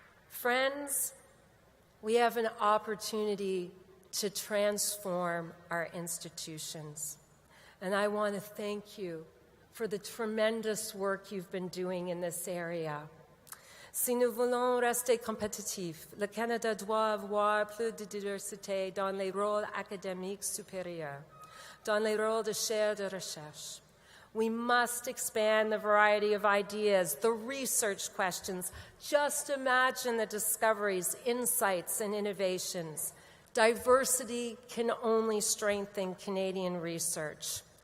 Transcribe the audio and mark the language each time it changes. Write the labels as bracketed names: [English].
[English] Friends, we have an opportunity to transform our institutions. And I want to thank you for the tremendous work you've been doing in this area. [French] Si nous voulons rester compétitifs, le Canada doit avoir plus de diversité dans les rôles académiques supérieurs, dans les rôles de chaire de recherche. [English] We must expand the variety of ideas, the research questions. Just imagine the discoveries, insights, and innovations. Diversity can only strengthen Canadian research.